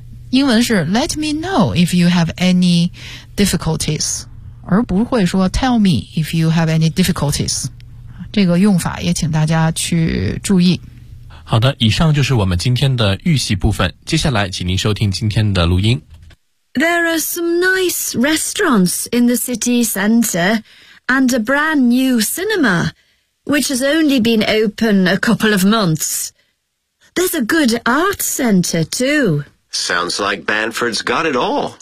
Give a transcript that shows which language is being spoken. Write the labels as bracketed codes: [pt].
[zh] 英文是 [en] Let me know if you have any difficulties, [zh] 而不会说 [en] Tell me if you have any difficulties。 [zh] 这个用法也请大家去注意。好的，以上就是我们今天的预习部分。接下来，请您收听今天的录音。 [en] There are some nice restaurants in the city center. And a brand new cinema, which has only been open a couple of months. There's a good art center, too. Sounds like Banford's got it all.